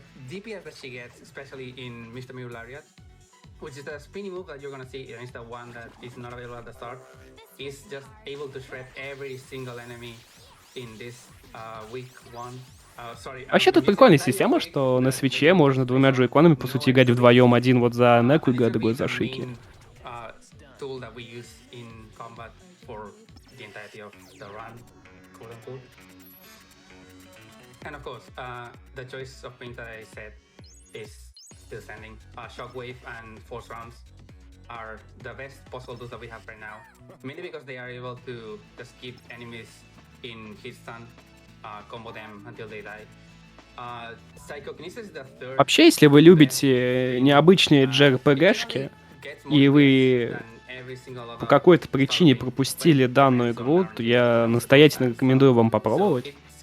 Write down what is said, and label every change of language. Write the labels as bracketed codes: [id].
[en] DPS that she gets, especially in Mr. Mew Lariat, which is the spinny move that you're gonna see, and it's the one that is not available at the start, is just able to shred every single enemy in this week one. [ru] Вообще тут прикольная система, что на свече можно двумя джойконами, по сути, играть вдвоем. Один вот за Неку и другой за Шики. [en] Tool that we use in combat for the entirety of the run, quote unquote. And of course, the choice of pins that I said is still standing. Shockwave and Force Rounds are the best possible tools that we have right now, mainly because they are able to just keep enemies in hit stun, combo them until they die. Psychokinesis is the third. [ru] Вообще, если вы любите необычные JRPG-шки, и вы по какой-то причине пропустили данную игру, то я настоятельно рекомендую вам попробовать.